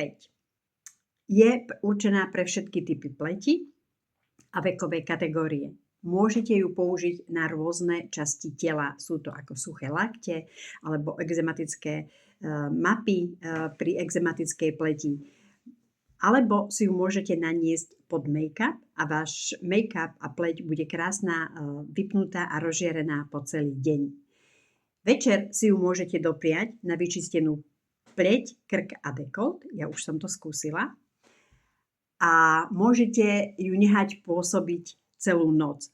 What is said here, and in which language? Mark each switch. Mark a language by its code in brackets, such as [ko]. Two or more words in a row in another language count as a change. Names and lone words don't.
[sk] Je určená pre všetky typy pleti a vekové kategórie. Môžete ju použiť na rôzne časti tela. Sú to ako suché lakte alebo exematické mapy pri exematickej pleti. Alebo si ju môžete naniesť pod make-up a váš make-up a pleť bude krásna, vypnutá a rozžierená po celý deň. Večer si ju môžete dopriať na vyčistenú pleť, krk a dekolt. Ja už som to skúsila. A môžete ju nehať pôsobiť celú noc.